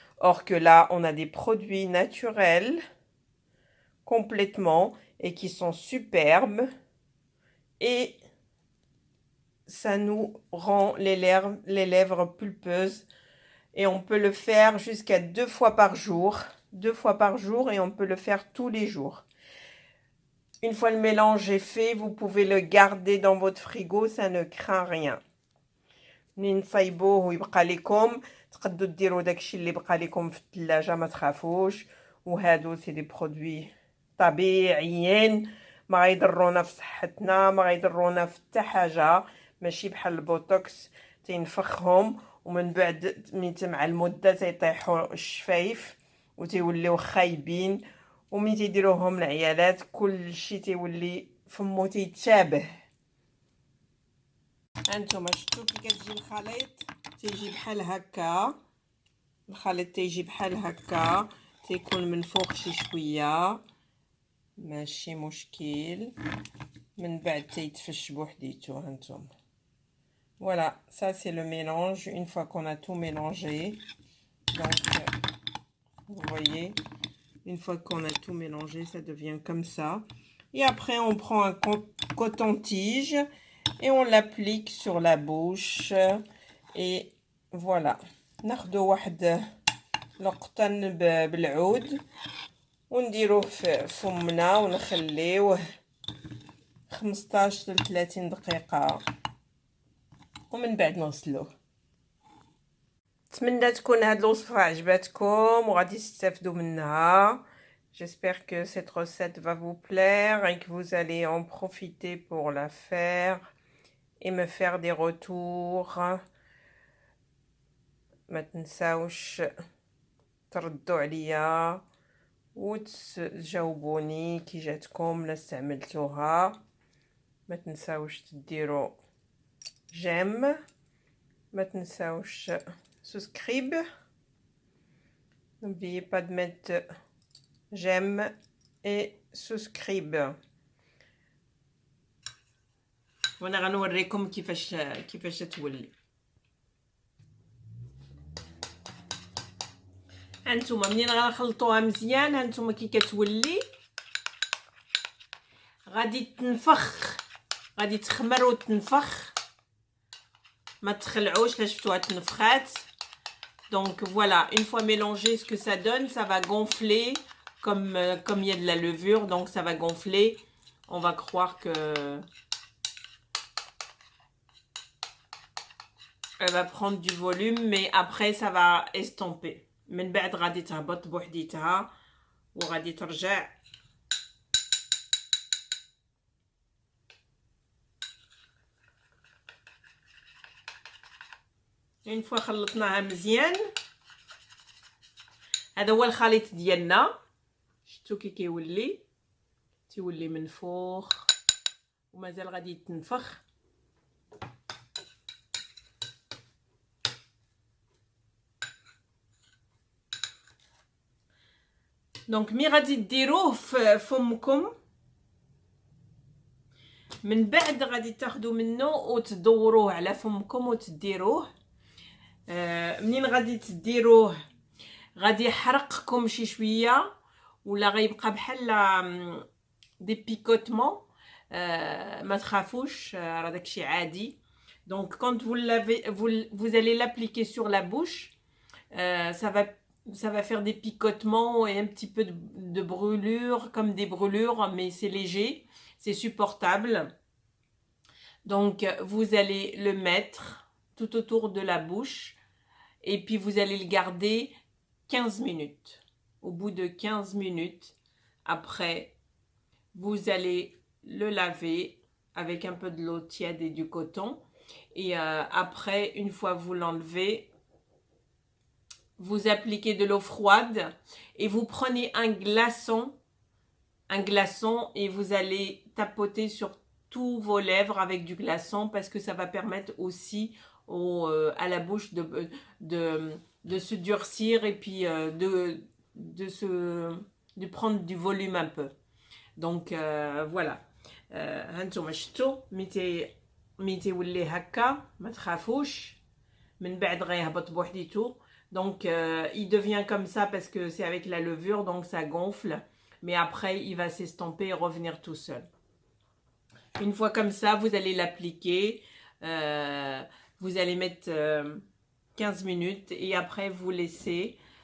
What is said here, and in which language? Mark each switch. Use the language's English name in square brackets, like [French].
[French] Or que là, on a des produits naturels complètement et qui sont superbes et ça nous rend les lèvres pulpeuses et on peut le faire jusqu'à 2 fois par jour. 2 fois par jour et on peut le faire tous les jours. Une fois le mélange est fait, vous pouvez le garder dans votre frigo, ça ne craint rien. [Arabic] منين تصايبوه ويبقى لكم تقدروا ديروا داكشي اللي بقى لكم في الثلاجه ما تخافوش وهادو سي دي برودوي طبيعيين ما غيضرونا في صحتنا ما غيضرونا في حتى حاجه ماشي بحال البوتوكس تينفخهم ومن بعد مع المده تيطيحوا الشفايف وتيوليو خايبين وملي تيديروهم العيالات كلشي تيولي فمو تيتشابه. هانتوما شفتو كي كتجي الخليط تيجي بحال هكا الخليط تيجي بحال هكا تيكون منفوخ شي شويه ماشي مشكل من بعد تيتفش بوحديتو. هانتوما [French] voilà, ça c'est le mélange une fois qu'on a tout mélangé. Donc vous voyez, une fois qu'on a tout mélangé, ça devient comme ça. Et après on prend un coton-tige et on l'applique sur la bouche et voilà. [Arabic] ناخدو واحد نقطة بالعود ونديروه في فمنا ونخليوه 15 ل 30 دقيقة ومن بعد نغسلوه. نتمنى تكون هاد الوصفة عجبتكم وغادي تستافدوا منها. [French] J'espère que cette recette va vous plaire et que vous allez en profiter pour la faire et me faire des retours. [Arabic] ما تنساوش تردوا عليا وتجاوبوني كي جاتكم لا استعملتوها. ما تنساوش تديروا جيم، ما تنساوش سبسكرايب. [French] N'oubliez pas de mettre j'aime et subscribe. [Arabic] وانا غنوريكم كيفاش تولي. هانتوما منين غنخلطوها مزيان هانتوما كي كتولي غادي تنفخ، غادي تخمر وتنفخ، ما تخلعوش لا شفتوها تنفخات. [French] Donc voilà, une fois mélangé, ce que ça donne, ça va gonfler comme il y a de la levure, donc ça va gonfler. On va croire que elle va prendre du volume, mais après ça va estomper. [Arabic] من بعد غادي تهبط بوحديتها وغادي ترجع. [French] une fois [Arabic] خلطناها مزيان هذا هو الخليط ديالنا. شفتوا كي كيولي تيولي منفوخ ومازال غادي يتنفخ. [French] دونك مي [Arabic] غادي ديروه في فمكم من بعد غادي تاخذوا منه وتدوروه على فمكم وتديروه. منين غادي تديروه غادي يحرقكم شي شويه ولا غيبقى بحال [French] دي بيكوتمون. [Arabic] ما تخافوش راه داكشي عادي. [French] Donc quand vous allez l'appliquer sur la bouche, ça va faire des picotements et un petit peu de brûlure, comme des brûlures, mais c'est léger, c'est supportable. Donc vous allez le mettre tout autour de la bouche et puis vous allez le garder 15 minutes. Au bout de 15 minutes, après, vous allez le laver avec un peu de l'eau tiède et du coton. Et après, une fois vous l'enlevez, vous appliquez de l'eau froide et vous prenez un glaçon et vous allez tapoter sur tous vos lèvres avec du glaçon parce que ça va permettre aussi à la bouche de se durcir et puis de prendre du volume un peu. Donc voilà. [Arabic] هانتوما شفتوا متى يولي هكا ما تخافوش من بعد غيهبط بوحديتو. [French] Donc il devient comme ça parce que c'est avec la levure, donc ça gonfle, mais après il va s'estomper et revenir tout seul. Une fois comme ça, vous allez l'appliquer, vous allez mettre 15 minutes et après vous laissez.